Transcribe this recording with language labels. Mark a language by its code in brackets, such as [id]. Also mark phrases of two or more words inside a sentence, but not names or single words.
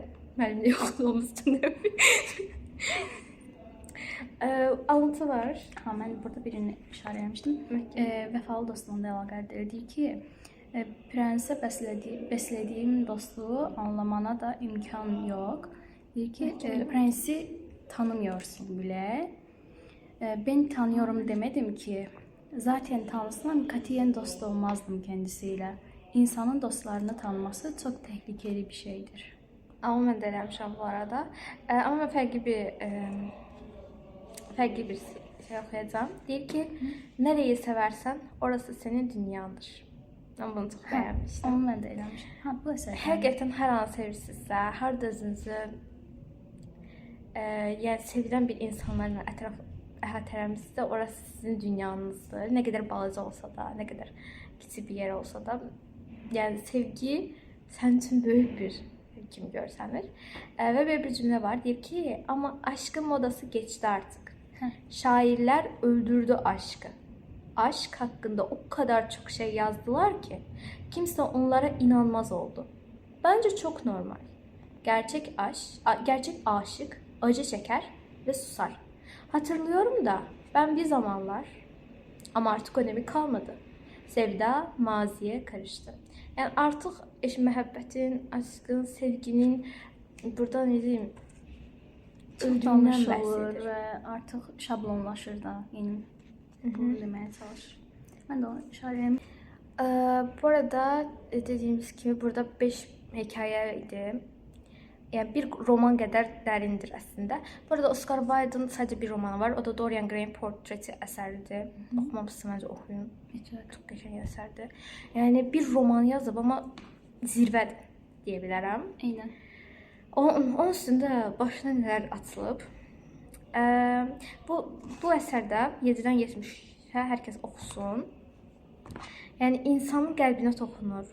[az] Müəllimlik oxuduğumuz üçün də. Alıntı var. Ha, mən burada birini işarə etmişdim. Vəfalı dostluğunda əlaqədir. Deyir ki, prensə bəslədiyim dostluğu anlamana da [tr] imkan yok. [az] Deyir ki, [tr] prensi tanımıyorsun bile. Ben tanıyorum demedim ki. Zaten tanısam katiyen dost olmazdım kendisiyle. İnsanın dostlarını tanıması çok tehlikeli bir şeydir. [az] Amma mən də eləmişəm bu arada. Amma mən fərqli bir şey oxuyacağam. Deyir ki, nəreyi sevərsən, orası [tr] senin dünyandır. [az] Mən bunu çox bəyənmişdim. Onu mən də eləmişəm. Ha, bu əsər. Həqiqətən hər an sevirsinizsə, hər də özünüzü yəni sevilən bir insanlarla əhatələmişsinizsə, orası sizin dünyanızdır. Nə qədər balaca olsa da, nə qədər kiçik bir yer olsa da, yəni sevgi sənin üçün böyük bir kimi görsənir. Və belə bir cümlə var, deyir ki, [tr] amma aşkın modası geçti artık. Şairler öldürdü aşkı. Aşk hakkında o kadar çok şey yazdılar ki kimse onlara inanmaz oldu. Bence çok normal. Gerçek aşık acı çeker ve susar. Hatırlıyorum da ben bir zamanlar, ama artık önemi kalmadı. Sevda maziye karıştı. [az] Yani artık məhəbbətin, aşkın, sevginin burada [tr] ne diyeyim [az] öldüğündən Olur bəhs və artıq şablonlaşır da. Yəni bunu deməyə çalışır. Mən də onu işarə edeyim. [tr] Bu arada dediğimiz gibi burada 5 hikaye idi. Yani bir roman kadar dərindir aslında. Bu arada Oscar Wilde'ın sadece bir romanı var. O da Dorian Gray'in Portreti əsəridir. [az] Oxumamışsınız, bence oxuyun. Çok qəşəng əsərdir. Yəni bir roman yazıb, amma zirvədir deyə bilərəm. Eynən. Onun üstündə başına nələr açılıb. Bu əsərdə 7-dən 70-ə hər kəs oxusun. Yəni insanın qəlbinə toxunur.